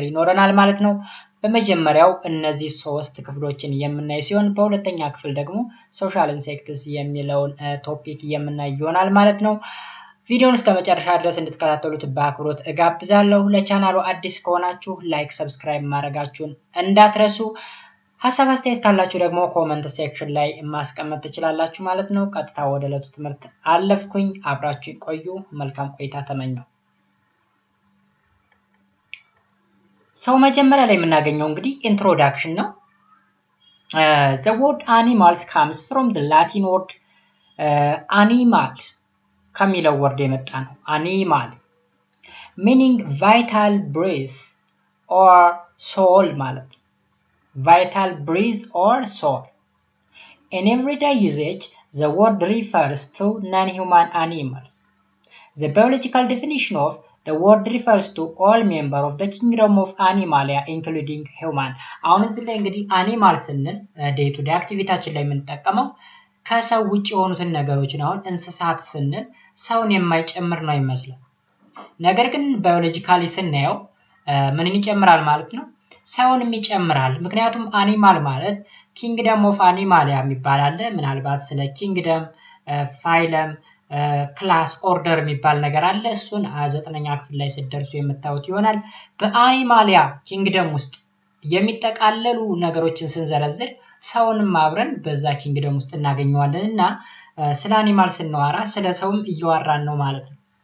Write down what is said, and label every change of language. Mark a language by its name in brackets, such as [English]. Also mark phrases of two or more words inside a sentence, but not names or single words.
[Amharic] ይኖረናል ማለት ነው። በመጀመሪያው እነዚህ 3 ክፍሎችን የምናይ ሲሆን በሁለተኛ ክፍል ደግሞ [English] social insects [Amharic] የሚለውን ቶፒክ የምናይ ይሆናል ማለት ነው። ቪዲዮውን እስከ መጨረሻ ድረስ እንድትከታተሉት በአክብሮት እጋብዛለሁ። ለቻናሉ አዲስ ከሆናችሁ [English] like, subscribe [Amharic] ማድረጋችሁን እንዳትረሱ። ሀሳብ አስተያየት ካላችሁ ደግሞ [English] comment section [Amharic] ላይ ማስቀመጥ ትችላላችሁ ማለት ነው። ቀጥታ ወደ ዕለቱ ትምህርት አለፍኩኝ። አብራችሁ ቆዩ። መልካም ቆይታ ተመኘው። ሰው መጀመሪያ ላይ የምናገኘው እንግዲህ ኢንትሮዳክሽን ነው። [English] The word animals comes from the Latin word animal [Amharic] ከሚለው ወርድ የመጣ ነው። [English] animal meaning vital breath or soul [Amharic] ማለት ነው። [English] vital breath or soul. In everyday usage, the word refers to non-human animals. The biological definition of the word refers to all members of the kingdom of Animalia, including human. [Amharic] አሁን እዚህ ላይ እንግዲህ አኒማል ስንል [English] day to day [Amharic] አክቲቪቲያችን ላይ የምንጠቀመው ከሰው ውጭ የሆኑትን ነገሮች ነው። አሁን እንስሳት ስንል ሰውን የማይጨምር ነው ይመስላል። ነገር ግን ባዮሎጂካሊ ስናየው ምንን ይጨምራል ማለት ነው? ሰውንም ይጨምራል። ምክንያቱም አኒማል ማለት [English] kingdom of Animalia [Amharic] የሚባል አለ። ምናልባት ስለ [English] kingdom, phylum, class, order [Amharic] የሚባል ነገር አለ። እሱን 9ኛ ክፍል ላይ ስትደርሱ የምታዩት ይሆናል። በአኒማሊያ ኪንግደም ውስጥ የሚጠቃለሉ ነገሮችን ስንዘረዝር ሰውንም አብረን በዛ ኪንግደም ውስጥ እናገኘዋለን እና ስለ አኒማል ስናወራ ስለ ሰውም እያወራን ነው ማለት ነው።